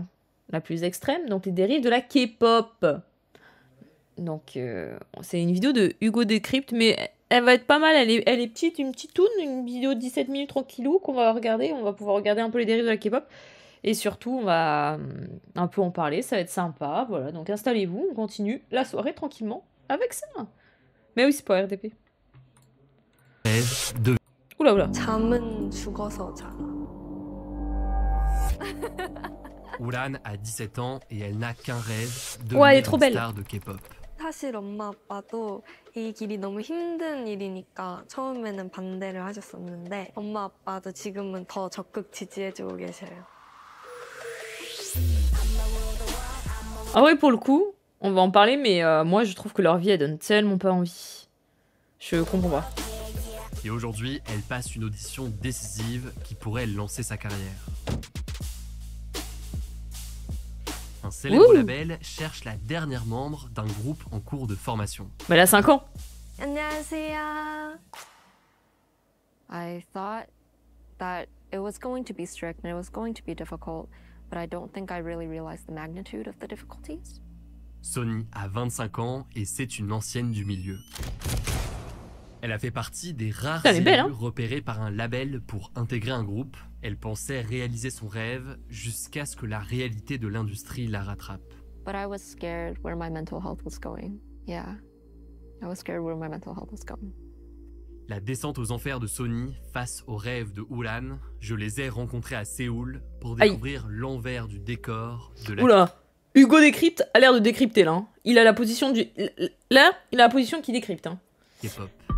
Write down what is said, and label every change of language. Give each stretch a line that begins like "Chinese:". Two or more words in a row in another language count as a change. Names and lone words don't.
French: La plus extrême, donc les dérives de la K-pop. Donc c'est une vidéo de Hugo Décrypte, mais elle va être pas mal, elle est petite, une petite toune, une vidéo de 17 minutes tranquillou qu'on va regarder. On va pouvoir regarder un peu les dérives de la K-pop. Et surtout, on va un peu en parler, ça va être sympa. Voilà, donc installez-vous, on continue la soirée tranquillement avec ça. Mais oui, c'est pas RDP. de... Oula, oula.
Korean: 잠은 죽어서 자.
French: Ulan a 17 ans et elle n'a qu'un rêve, de Ouais, elle est devenir trop une belle. star de K-pop.
Korean: 사실 엄마 아빠도 이 길이 너무 힘든 일이니까 처음에는 반대를 하셨었는데 엄마 아빠도 지금은 더 적극 지지해주고 계셔요.
French: Ah ouais, pour le coup, on va en parler, mais moi je trouve que leur vie, elle donne tellement pas envie. Je comprends pas. Et aujourd'hui, elle passe une audition décisive qui pourrait lancer sa carrière. Un célèbre label cherche la dernière membre d'un groupe en cours de formation. Mais elle a 5 ans.
Korean: 안녕하세요.
English: I thought that it was going to be strict and it was going to be difficult, but I don't think I really realized the magnitude of the difficulties.
French: Sonny a 25 ans et c'est une ancienne du milieu. Elle a fait partie des rares Elle est belle, élus repérés par un label pour intégrer un groupe. Elle pensait réaliser son rêve jusqu'à ce que la réalité de l'industrie la rattrape.
English: But I was scared where my mental health was going. Yeah, I was scared where my mental health was going.
French: La descente aux enfers de Sonny face aux rêves de Ulan, je les ai rencontrés à Séoul pour découvrir l'envers du décor de la... Oula. Hugo Décrypte a l'air de décrypter là. Hein. Il a la position du... Là, il a la position qui décrypte. Hein. K-pop.